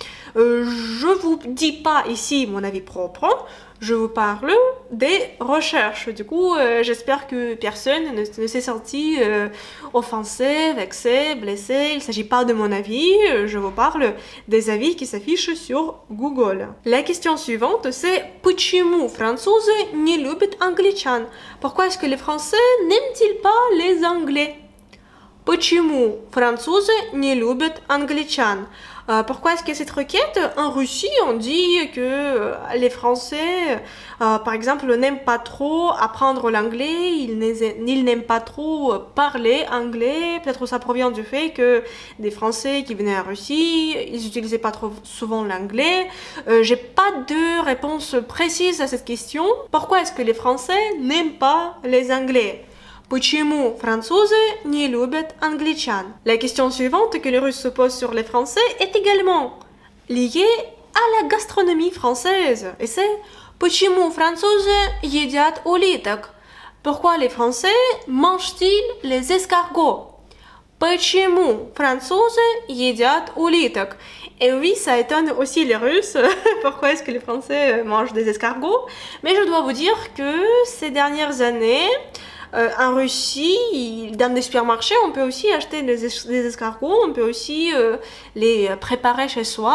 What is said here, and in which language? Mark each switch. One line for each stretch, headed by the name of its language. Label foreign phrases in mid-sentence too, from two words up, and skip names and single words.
French: Je vous dis pas ici mon avis propre, je vous parle des recherches. Du coup, j'espère que personne ne s'est senti offensé, vexé, blessé. Il ne s'agit pas de mon avis, je vous parle des avis qui s'affichent sur Google. La question suivante, c'est
Russian: почему французы не любят англичан?
French: Pourquoi est-ce que les Français n'aiment-ils pas les Anglais?
Russian: Почему французы не любят англичан?
French: Pourquoi est-ce que cette requête, en Russie, on dit que les Français, par exemple, n'aiment pas trop apprendre l'anglais, ils n'aiment pas trop parler anglais. Peut-être ça provient du fait que des Français qui venaient en Russie, ils n'utilisaient pas trop souvent l'anglais. J'ai pas de réponse précise à cette question. Pourquoi est-ce que les Français n'aiment pas les Anglais?
Russian: Почему французы не любят англичан?
French: La question suivante que les Russes se posent sur les Français est également liée à la gastronomie française. Et c'est
Russian: почему французы едят улиток?
French: Pourquoi les Français mangent-ils les escargots?
Russian: Почему французы едят улиток?
French: Et oui, ça étonne aussi les Russes. Pourquoi est-ce que les Français mangent des escargots? Mais je dois vous dire que ces dernières années, en Russie, dans des supermarchés, on peut aussi acheter des escargots, on peut aussi les préparer chez soi.